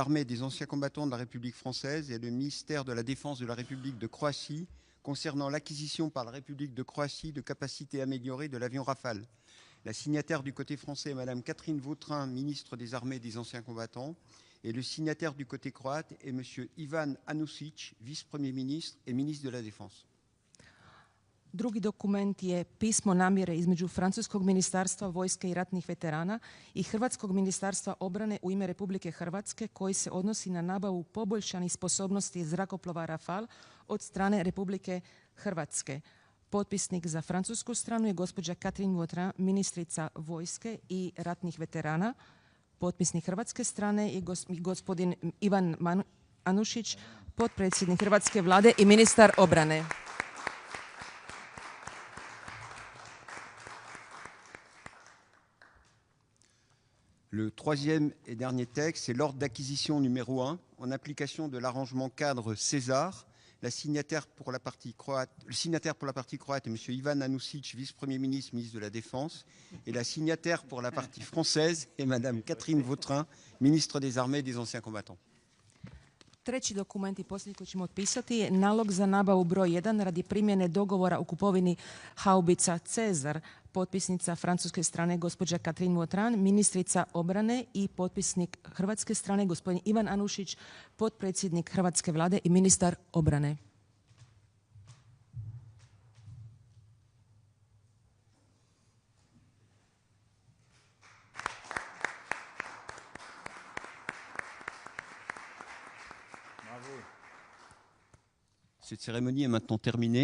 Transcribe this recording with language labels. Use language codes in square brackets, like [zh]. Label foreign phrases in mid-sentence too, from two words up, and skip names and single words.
[fr] Armées et des Anciens combattants de la République française et le ministère de la Défense de la République de Croatie concernant l'acquisition par la République de Croatie de capacités améliorées de l'avion Rafale. La signataire du côté français est Mme Catherine Vautrin, ministre des Armées et des Anciens combattants, et le signataire du côté croate est M. Ivan Anušić, vice-premier ministre et ministre de la Défense. [hr] Drugi dokument je pismo namjere između Francuskog ministarstva vojske i ratnih veterana i Hrvatskog ministarstva obrane u ime Republike Hrvatske koji se odnosi na nabavu poboljšanih sposobnosti zrakoplova Rafale od strane Republike Hrvatske. Potpisnik za francusku stranu je gospođa Catherine Vautrin, ministrica vojske i ratnih veterana. Potpisnik hrvatske strane je gospodin Ivan Anušić, potpredsjednik Hrvatske vlade i ministar obrane. [fr] Le troisième et dernier texte, c'est l'ordre d'acquisition numéro 1, en application de l'arrangement cadre César. Le signataire pour la partie croate est M. Ivan Anušić, vice-premier ministre, ministre de la Défense. Et la signataire pour la partie française est Mme Catherine Vautrin, ministre des Armées et des Anciens combattants. [hr] Treći dokument i posljednji koji ćemo otpisati je nalog za nabavu broj 1 radi primjene dogovora o kupovini haubica Cezar. Potpisnica francuske strane gospođa Catherine Vautrin, ministrica obrane i potpisnik hrvatske strane gospodin Ivan Anušić, potpredsjednik Hrvatske vlade i ministar obrane. [fr] Cette cérémonie est maintenant terminée.